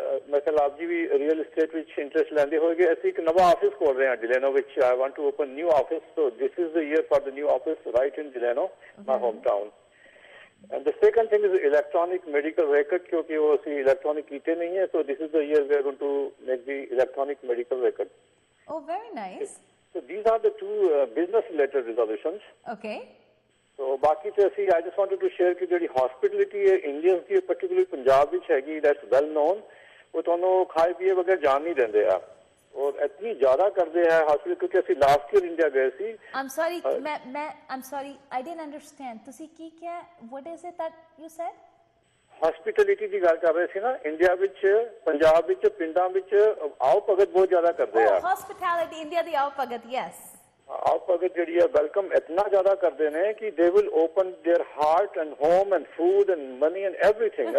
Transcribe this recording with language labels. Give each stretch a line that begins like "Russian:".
Punjabi: ਮੈਂ ਕਿਹਾ ਆਪ ਜੀ ਵੀ ਰੀਅਲ estate ਵਿੱਚ ਇੰਟਰਸਟ ਲੈਂਦੇ ਹੋਏਗੇ। ਅਸੀਂ ਇੱਕ ਨਵਾਂ ਆਫਿਸ ਖੋਲ ਰਹੇ ਹਾਂ ਡਿਲੈਨੋ ਵਿੱਚ।
English: I want to open new office, so this is the year for the new office right in Delano, my hometown. And the second thing is electronic medical record,
Punjabi: क्योंकि वो ਅਸੀਂ electronic ਕੀਤੇ ਨਹੀਂ ਹੈ,
English: so this is the year we are going to make the electronic medical record. Oh, very nice. So these are the two business related resolutions. Okay.
Punjabi: So ਬਾਕੀ ਤੇ ਅਸੀਂ
English: I just wanted to share
Punjabi: ਕਿ ਜਿਹੜੀ hospitality ਹੈ Indians ਦੀ particularly Punjab ਵਿੱਚ ਹੈਗੀ,
English: that's well known.
Punjabi: ਉਹ ਤੁਹਾਨੂੰ ਖਾਏ ਪੀਏ ਬਗੈਰ ਜਾਣ ਨਹੀਂ ਦਿੰਦੇ ਆ ਔਰ ਇਤਨੀ ਜ਼ਿਆਦਾ ਕਰਦੇ ਆ ਹਸਪੀਟਲ ਕਿਉਂਕਿ ਅਸੀਂ ਲਾਸਟ ਈਅਰ ਇੰਡੀਆ ਗਏ ਸੀ।
English: I'm sorry, I'm sorry, I didn't understand.
Punjabi: ਤੁਸੀਂ ਕੀ ਕਿਹਾ?
English: What is it that you said?
Punjabi: Hospitality ਦੀ ਗੱਲ ਕਰ ਰਹੇ ਸੀ ਨਾ, ਇੰਡੀਆ ਵਿੱਚ, ਪੰਜਾਬ ਵਿੱਚ, ਪਿੰਡਾਂ ਵਿੱਚ ਆਓ ਭਗਤ ਬਹੁਤ ਜ਼ਿਆਦਾ ਕਰਦੇ ਆ। ਹਸਪਿਟੈਲਿਟੀ ਇੰਡੀਆ ਦੀ ਆਓ ਭਗਤ, ਯੈਸ, ਆਓ ਭਗਤ ਜਿਹੜੀ ਹੈ ਵੈਲਕਮ ਇਤਨਾ ਜ਼ਿਆਦਾ ਕਰਦੇ ਨੇ ਕਿ
English: They will open their heart and home and food and money and everything.